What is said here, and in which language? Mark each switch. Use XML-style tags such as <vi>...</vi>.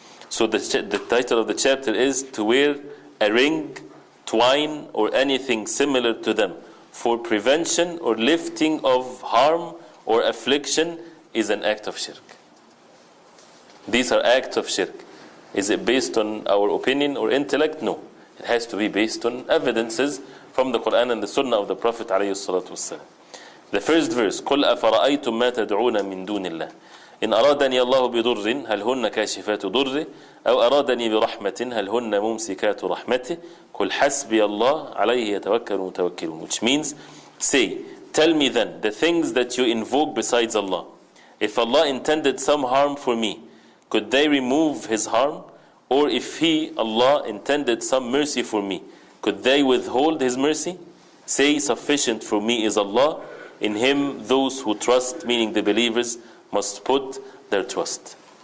<en>So the title of the chapter is to wear a ring, twine, or anything similar to them for prevention or lifting of harm or affliction is an act of shirk. These are acts of shirk. Is it based on our opinion or intellect? No. It has to be based on evidences from the Quran and the Sunnah of the Prophet ﷺ. The first verse,</en> <ar>قُلْ أَفَرَأَيْتُمْ مَا تَدْعُونَ مِن دُونِ اللَّهِ إِنْ أَرَادَنِي اللَّهُ بِضُرٍّ هَلْ هُنَّ كَاشِفَاتُ ضُرِّهِ أَوْ أَرَادَنِي بِرَحْمَةٍ هَلْ هُنَّ مُمْسِكَاتُ رَحْمَتِهِ قُلْ حَسْبِيَ اللَّهُ عَلَيْهِ يَتَوَكَّلُ الْمُتَوَكِّلُونَ.</ar> <en>Which means, say, tell me then the things that you invoke besides Allah. If Allah intended some harm for me, could they remove His harm? Or if He, Allah, intended some mercy for me, could they withhold His mercy? Say, sufficient for me is Allah. In Him those who trust, meaning the believers, must put their trust.</en>